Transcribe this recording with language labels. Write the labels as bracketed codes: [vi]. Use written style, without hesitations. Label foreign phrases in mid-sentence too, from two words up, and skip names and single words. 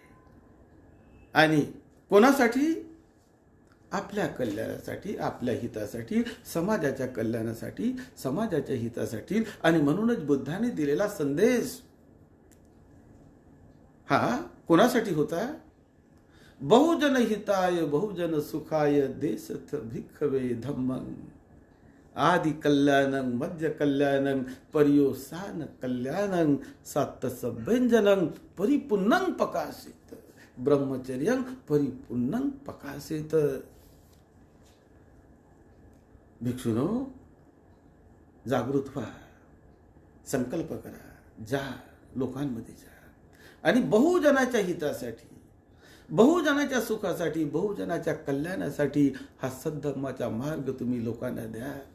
[mr] आणि कोणासाठी? आपल्या कल्याणासाठी, आपल्या हितासाठी, समाजाच्या कल्याणासाठी, समाजाच्या हितासाठी. आणि म्हणूनच बुद्धाने दिलेला संदेश हा कोणासाठी होता? [pi] बहुजन हिताय बहुजन सुखाय देशथ भिक्खवे धम्मं आदि कल्याणं मध्य कल्याणं पर्योसान कल्याणं सात्त सभ्यंजनं परिपूर्णं प्रकाशित ब्रह्मचर्यं परिपूर्णं प्रकाशित. [mr] भिक्षुनो, जागृत व्हा, संकल्प करा, जा, लोकांमध्ये जा आणि बहुजनाच्या हितासाठी, बहुजनाच्या सुखासाठी, बहुजनाच्या कल्याणासाठी हा सद्धर्माचा मार्ग तुम्ही लोकांना द्या.